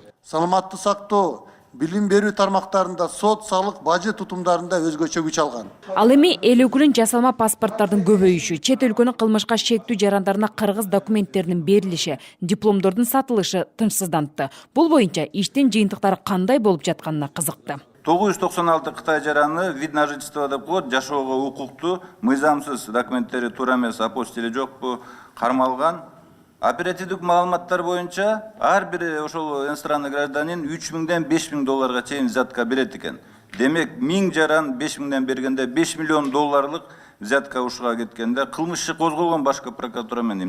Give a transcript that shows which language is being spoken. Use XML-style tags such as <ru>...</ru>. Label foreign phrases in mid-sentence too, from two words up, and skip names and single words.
<ky>Саламаттык сактоо, билим берүү тармактарында, сот, салык, бажы тутумдарында өзгөчө күч алган. Ал эми эл өкүлүн жасалма паспорттардын көбөйүшү, чет өлкөнүн кылмышка шектүү жарандарына кыргыз документтеринин берилиши, дипломдордун сатылышы тынчсыздантты. Бул боюнча иштин жыйынтыктары кандай болуп жатканына кызыкты. 996 Кытай жараны</ky> <ru>вид на жительство</ru> <ky>деп коет, жашоого укуктуу, мыйзамсыз документтери туура эмес, апостили жокпу, кармалган. Оперативдик маалыматтар боюнча ар бир ошол</ky> <ru>иностранный гражданин</ru> <ky>3000ден 5000 долларга чейин взятка берет экен. Демек 1000 жаран 5000ден бергенде 5 миллион долларлык взятка ушуга кеткенде кылмыш иши козголгон башкы прокуратура менен.</ky>